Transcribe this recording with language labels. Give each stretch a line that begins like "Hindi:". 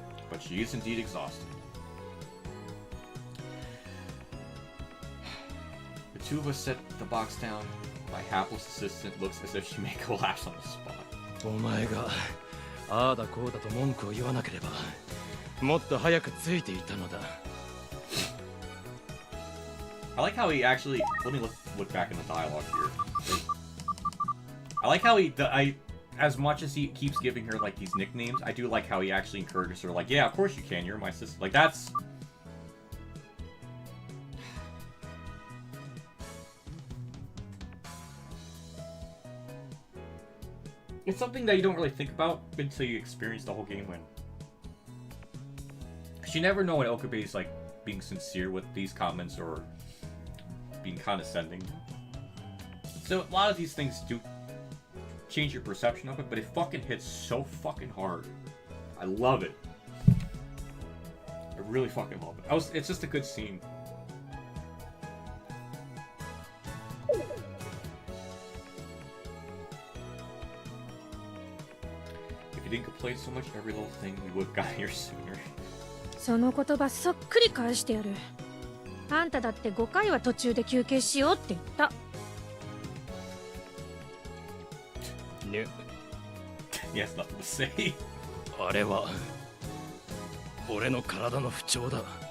English: But she is indeed exhausted. The two of us set the box down. My hapless assistant looks as if she may collapse on the spot.
Japanese: お前がああだこうだと文句を言わなければもっと早くついていたのだ。
English: I like how he actually. Let me look back in the dialogue here. I like how as much as he keeps giving her like these nicknames, I do like how he actually encourages her. Like, yeah, of course you can. You're my sister. Like that's. It's something that you don't really think about until you experience the whole game. When. Cause you never know when Okabe's like being sincere with these comments or being condescending. So a lot of these things do change your perception of it, but it fucking hits so fucking hard. I love it. I really fucking love it. It's just a good scene. If you didn't complain so much, every little thing we would have gotten here sooner.
Japanese: その言葉そっくり返してやる。あんただって5回は途中で休憩しようって言った。ね。
English: He has nothing to say.
Japanese: あれは俺の体の不調だ。